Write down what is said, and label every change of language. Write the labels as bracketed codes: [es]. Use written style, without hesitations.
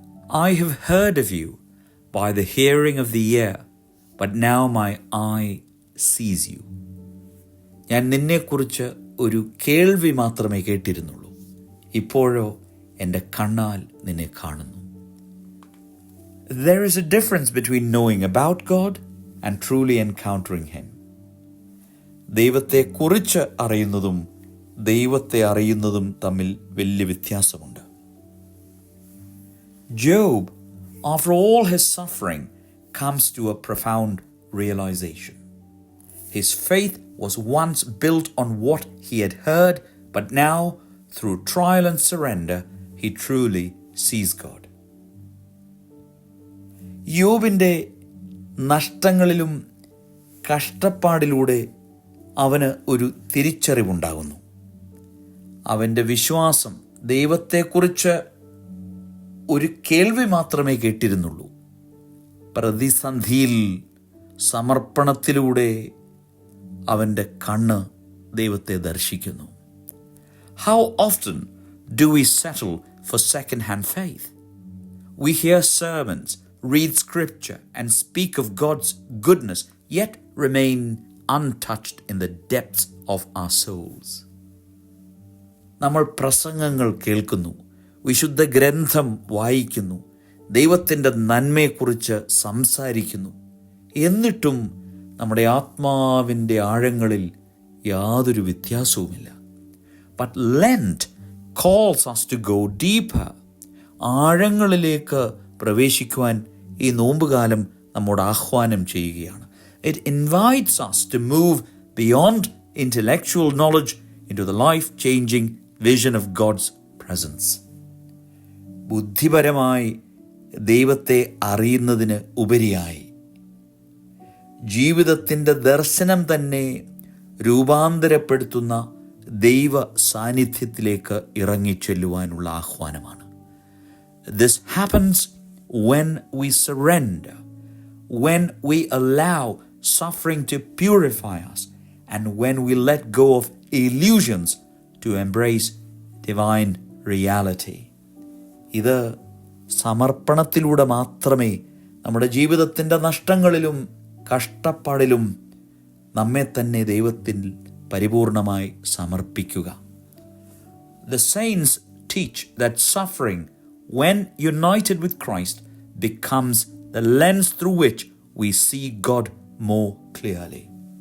[en] I have heard of you by the hearing of the ear, but now my eye sees you. [ml] ഞാൻ നിന്നെക്കുറിച്ച് ഒരു കേൾവി മാത്രമേ കേട്ടിരുന്നുള്ളൂ, ഇപ്പോഴോ എൻ്റെ കണ്ണാൽ നിന്നെ കാണുന്നു. [en] There is a difference between knowing about God and truly encountering Him. [ml] ദൈവത്തെക്കുറിച്ച് അറിയുന്നതും ദൈവത്തെ അറിയുന്നതും തമ്മിൽ വലിയ വ്യത്യാസമുണ്ട്. [en] Job, after all his suffering, comes to a profound realization. His faith was once built on what he had heard, but now, through trial and surrender, he truly sees God. [ml] യോബിൻ്റെ നഷ്ടങ്ങളിലും കഷ്ടപ്പാടിലൂടെ അവന് ഒരു തിരിച്ചറിവുണ്ടാകുന്നു. അവൻ്റെ വിശ്വാസം ദൈവത്തെക്കുറിച്ച് ഒരു കേൾവി മാത്രമേ കേട്ടിരുന്നുള്ളൂ. പ്രതിസന്ധിയിൽ സമർപ്പണത്തിലൂടെ അവൻ്റെ കണ്ണ് ദൈവത്തെ ദർശിക്കുന്നു. [en] How often do we settle for second-hand faith? We hear sermons, read scripture, and speak of God's goodness, yet remain untouched in the depths of our souls. [ml] നമ്മൾ പ്രസംഗങ്ങൾ കേൾക്കുന്നു, വിശുദ്ധ ഗ്രന്ഥം വായിക്കുന്നു, ദൈവത്തിൻ്റെ നന്മയെക്കുറിച്ച് സംസാരിക്കുന്നു, എന്നിട്ടും നമ്മുടെ ആത്മാവിൻ്റെ ആഴങ്ങളിൽ യാതൊരു വ്യത്യാസവുമില്ല. [en] But Lent calls us to go deeper. [ml] ആഴങ്ങളിലേക്ക് പ്രവേശിക്കുവാൻ ഈ നോമ്പുകാലം നമ്മോട് ആഹ്വാനം ചെയ്യുകയാണ്. [en] It invites us to move beyond intellectual knowledge into the life-changing vision of God's presence. [ml] ബുദ്ധിപരമായി ദൈവത്തെ അറിയുന്നതിന് ഉപരിയായി ജീവിതത്തിൻ്റെ ദർശനം തന്നെ രൂപാന്തരപ്പെടുത്തുന്ന ദൈവ സാന്നിധ്യത്തിലേക്ക് ഇറങ്ങിച്ചെല്ലുവാനുള്ള ആഹ്വാനമാണ്. [en] This happens when we surrender, when we allow suffering to purify us, and when we let go of illusions to embrace divine reality. [ml] ഇത് സമർപ്പണത്തിലൂടെ മാത്രമേ നമ്മുടെ ജീവിതത്തിൻ്റെ നഷ്ടങ്ങളിലും കഷ്ടപ്പാടിലും നമ്മെ തന്നെ ദൈവത്തിൽ പരിപൂർണമായി സമർപ്പിക്കുക. [en] The saints teach that suffering, when united with Christ, becomes the lens through which we see God more clearly.